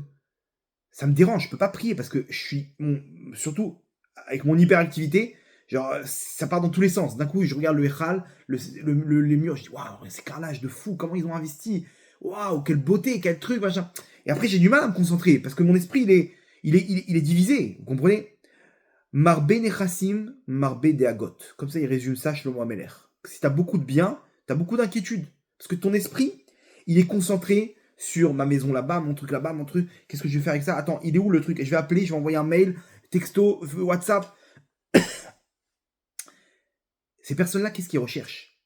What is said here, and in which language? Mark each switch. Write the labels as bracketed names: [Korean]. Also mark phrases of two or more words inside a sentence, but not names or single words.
[French] Ça me dérange, je peux pas prier parce que je suis, surtout avec mon hyperactivité, genre ça part dans tous les sens. D'un coup, je regarde le Echal, les murs, je dis waouh, c'est carrelage de fou, comment ils ont investi, waouh, quelle beauté, quel truc, machin. Et après, j'ai du mal à me concentrer parce que mon esprit, il est divisé, vous comprenez? [Hebrew] מרבה נכסים, מרבה דאגות. [French] Comme ça, il résume ça, Shlomo Ameler. Si t'as beaucoup de bien, t'as beaucoup d'inquiétude. Parce que ton esprit, il est concentré sur ma maison là-bas, mon truc là-bas, mon truc. Qu'est-ce que je vais faire avec ça? Attends, il est où le truc? Et je vais appeler, je vais envoyer un mail, texto, WhatsApp. Ces personnes-là, qu'est-ce qu'ils recherchent?